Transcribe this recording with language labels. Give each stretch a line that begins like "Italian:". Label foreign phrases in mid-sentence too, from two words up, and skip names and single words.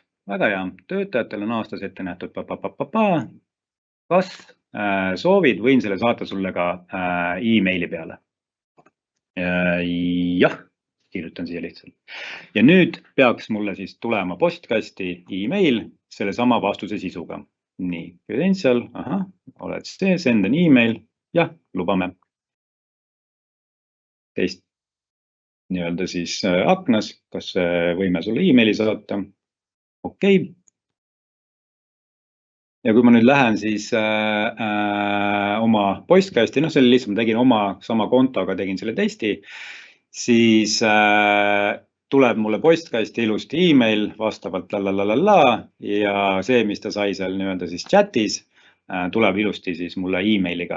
Estonian: Väga hea, töötajatel on aastas ette nähtud kas soovid, võin selle saata sulle ka emaili peale. Jah, kirjutan siia lihtsalt. Ja nüüd peaks mulle siis tulema postkasti email selle sama vastuse sisuga. Nii, credential, oled see,
English: send an email,
Estonian: jah, lubame. Teist nii-öelda siis aknas, kas võime sulle emaili saata. Okei. Ja kui ma nüüd lähen siis oma postkasti, no selle lihtsalt ma tegin oma sama kontoga, tegin selle testi, siis tuleb mulle postkasti ilusti email vastavalt ja see, mis ta sai seal nii-öelda siis chatis, tuleb ilusti siis mulle emailiga.